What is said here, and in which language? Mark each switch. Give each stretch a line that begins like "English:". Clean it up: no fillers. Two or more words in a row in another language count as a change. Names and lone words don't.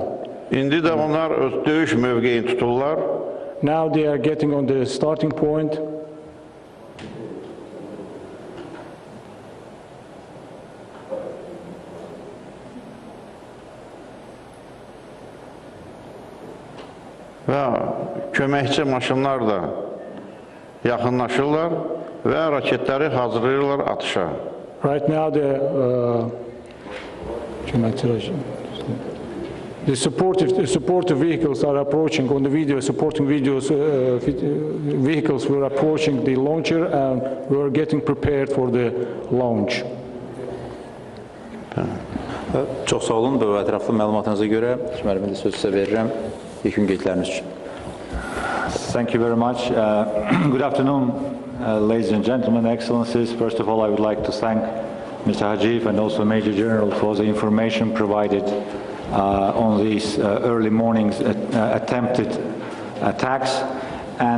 Azerbaijani: İndi də onlar öz döyüş mövqeyini tuturlar.
English: Now they are getting on the starting point.
Azerbaijani: Və köməkçi maşınlar da yaxınlaşırlar və raketləri hazırlayırlar atışa.
English: Right now the supportive vehicles are approaching on the video. Supporting vehicles were approaching the launcher, and we are getting prepared for the launch.
Azerbaijani: Çox sağ olun bu ətraflı məlumatınıza görə. Müəllimə də söz sizə verirəm. Yekun qeydləriniz üçün.
English: Thank you very much. Good afternoon, ladies and gentlemen, excellencies. First of all, I would like to thank Mr. Hajiv and also Major General for the information provided on these early morning's attempted attacks.